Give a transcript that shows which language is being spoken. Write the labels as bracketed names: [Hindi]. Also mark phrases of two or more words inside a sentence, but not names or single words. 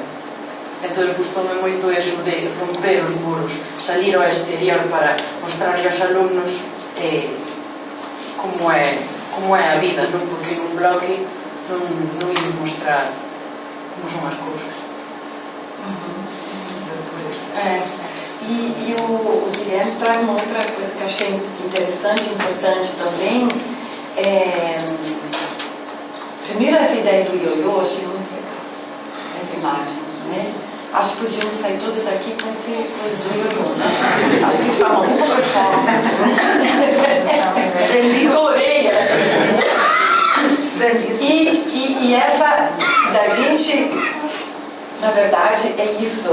[Galician] Entón, gustoume moito eso de romper os muros, salir ao exterior para mostrar aos alumnos como é a vida, non? Porque nun bloque non imos mostrar como son as cousas. [Portuguese] E o Guilherme traz uma outra coisa que eu achei interessante, importante também. Primeiro, essa ideia do ioiô, eu achei muito legal, essa imagem, né? Acho que podíamos sair todos daqui com esse coisa do ioiô, né? Acho que está uma boa performance. E essa da gente, na verdade, é isso.